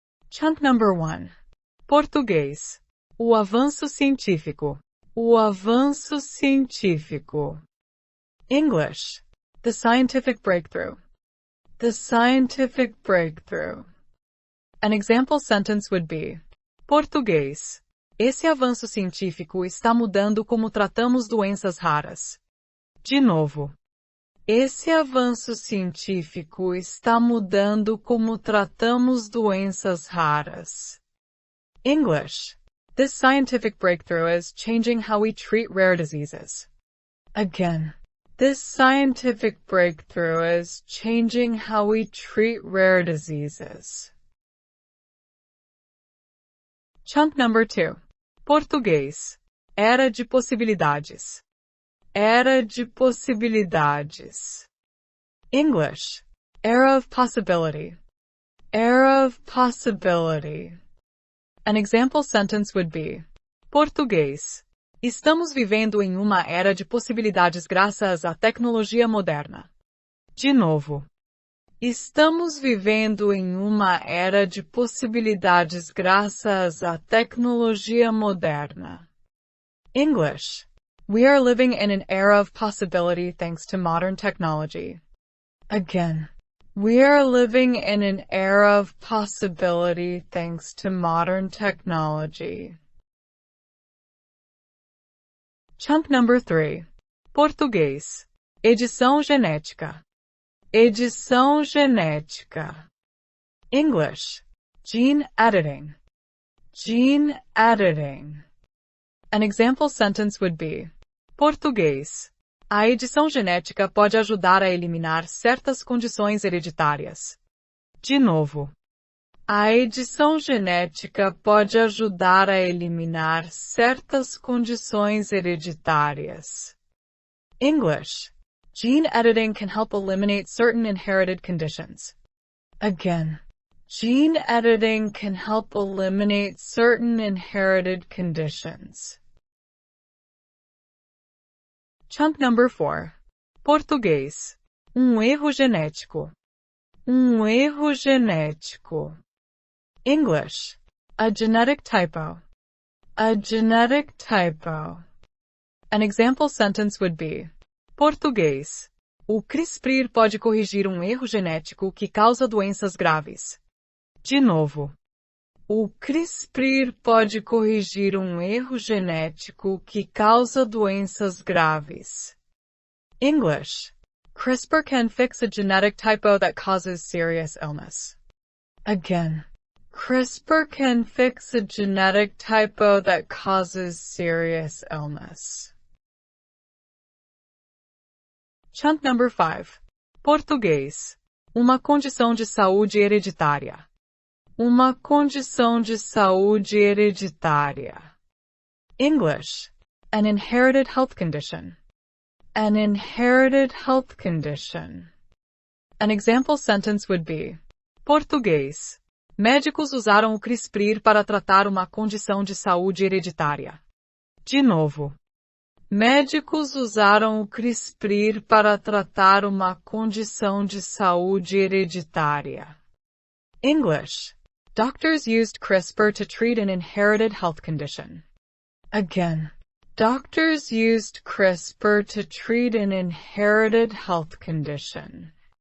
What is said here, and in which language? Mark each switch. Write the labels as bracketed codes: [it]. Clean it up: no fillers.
[en] Chunk number 1. Português. [pt] O avanço científico. O avanço científico. English. [en] The scientific breakthrough. The scientific breakthrough. An example sentence would be: Português. [pt] Esse avanço científico está mudando como tratamos doenças raras. De novo. Esse avanço científico está mudando como tratamos doenças raras. [en] English. This scientific breakthrough is changing how we treat rare diseases. Again. This scientific breakthrough is changing how we treat rare diseases. Chunk number 2. Português. [pt] Era de possibilidades. Era de possibilidades. English. [en] Era of possibility. Era of possibility. An example sentence would be: Português. [pt] Estamos vivendo em uma era de possibilidades graças à tecnologia moderna. De novo. Estamos vivendo em uma era de possibilidades graças à tecnologia moderna. [en] English. We are living in an era of possibility thanks to modern technology. Again. We are living in an era of possibility thanks to modern technology. Chunk number 3. Português. [pt] Edição genética. Edição genética. English. [en] Gene editing. Gene editing. An example sentence would be: Português. [pt] A edição genética pode ajudar a eliminar certas condições hereditárias. De novo. A edição genética pode ajudar a eliminar certas condições hereditárias. [en] English. Gene editing can help eliminate certain inherited conditions. Again. Gene editing can help eliminate certain inherited conditions. Chunk number 4. Português. [pt] Erro genético. Erro genético. English. [en] A genetic typo. A genetic typo. An example sentence would be: Português. [pt] O CRISPR pode corrigir erro genético que causa doenças graves. De novo. O CRISPR pode corrigir erro genético que causa doenças graves. [en] English. CRISPR can fix a genetic typo that causes serious illness. Again. CRISPR can fix a genetic typo that causes serious illness. Chunk number 5. Português. [pt] Uma condição de saúde hereditária. Uma condição de saúde hereditária. [en] English. An inherited health condition. An inherited health condition. An example sentence would be: Português. [pt] Médicos usaram o CRISPR para tratar uma condição de saúde hereditária. De novo. Médicos usaram o CRISPR para tratar uma condição de saúde hereditária. [en] English. Doctors used CRISPR to treat an inherited health condition. Again. Doctors used CRISPR to treat an inherited health condition.